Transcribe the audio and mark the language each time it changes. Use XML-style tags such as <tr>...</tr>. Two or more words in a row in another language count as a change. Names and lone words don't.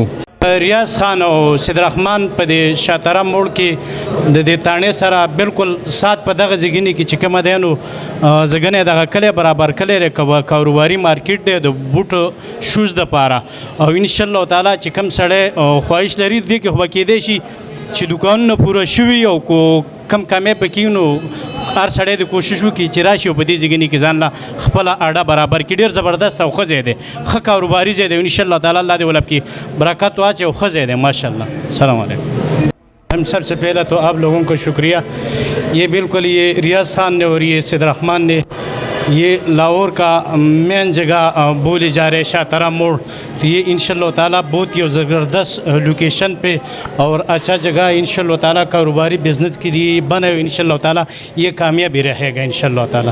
<ps>ریاض خان او سید رحمان په دې شاتره موړ کې د دې تاڼې سره بالکل سات په دغه ځګنې کې چې کومه دی نو ځګنې دغه کلی برابر کلی دی کاروباري مارکیټ دی د</ps> <en>boot shoes</en> <ps>دپاره او</ps> <ar>انشاءالله تعالی</ar> <ps>چې کوم سړی خواهش لري دې کې خو به کیدی شي چې دکانونه پوره شوي او کم کامیاب پکې نو هر سړی د کوشش وکړي چې راشي او په دې ځګنې کې ځان له خپله اډه برابر کړي۔ ډېر زبردست او ښه ځای دی، ښه کاروباري ځای دی،</ps> <ar>انشاءالله تعالی</ar> <ps>الله دې ولب کې برکت واچي او ښه ځای دی ماشاءالله۔</ps> <ar>السلام علیکم۔</ar> <ur>ہم سب سے پہلا تو آپ لوگوں کو شکریہ۔ یہ بالکل یہ ریاض خان نے اور یہ سید رحمان نے یہ لاہور کا مین جگہ بولی جا رہے شاترہ موڑ، تو یہ</ur> <ar>انشاءاللہ تعالیٰ</ar> <ur>بہت ہی زبردست لوکیشن پہ اور اچھا جگہ</ur> <ar>انشاءاللہ تعالیٰ</ar> <ur>کاروباری بزنس کے لیے بنے ہوئے،</ur> <ar>انشاءاللہ تعالیٰ</ar> <ur>یہ کامیابی رہے گا</ur> <ar>انشاءاللہ تعالیٰ۔</ar>